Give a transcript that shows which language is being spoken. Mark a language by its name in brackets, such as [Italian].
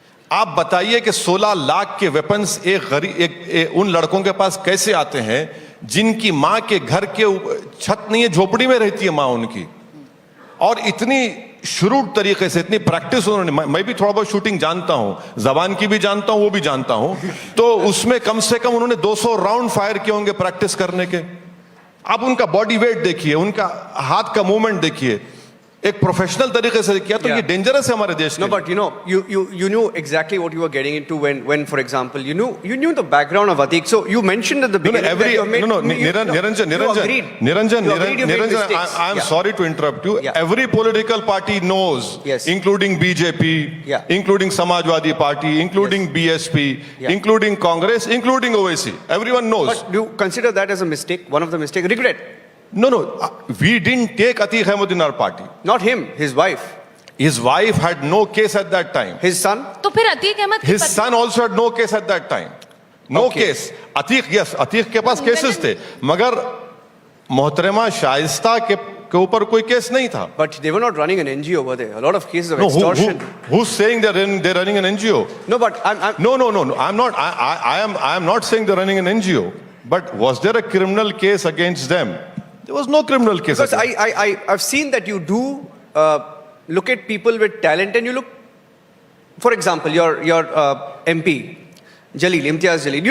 [Hindi] आप बताइए कि 16 लाख के वेपन्स उन लड़कों के पास कैसे आते हैं जिनकी मां के घर के छत नहीं है, झोपड़ी में रहती है मां उनकी, और इतनी शुरू तरीके से, इतनी प्रैक्टिस उन्होंने। मैं भी थोड़ा बहुत शूटिंग जानता हूं, जबान की भी जानता हूं, वो भी जानता हूं, तो उसमें कम से कम उन्होंने 200 राउंड फायर किए होंगे प्रैक्टिस करने के। आप उनका बॉडी वेट देखिए, उनका हाथ का मूवमेंट देखिए, एक प्रोफेशनल तरीके से किया, तो ये डेंजरस है हमारे देश [English] में। No, but you knew exactly what you were getting into when for example you knew the background of Atiq. So you mentioned at the beginning that you made, Niranjan, I am sorry to interrupt you. Every political party knows, including BJP, including Samajwadi Party, including BSP, including Congress, including Owaisi. Everyone knows. But do you consider that as a mistake? One of the mistakes? Regret? No, we didn't take Atiq Ahmed in our party. Not him, his wife. His wife had no case at that time. His son? [Hindi] तो फिर Atiq Ahmad, [English] His son also had no case at that time. No case. [Hindi] Atiq, yes, Atiq के पास cases थे, मगर मोहतरमा शाइस्ता के ऊपर कोई case नहीं था. [English] But they were not running an NGO over there. A lot of cases of extortion. Who's saying they're running an NGO? No, but No. I'm not. I am not saying they're running an NGO. But was there a criminal case against them? There was no criminal case. Because I've seen that you do look at people with talent, and you look, for example, your MP, Jalil, Imtiaz Jalil.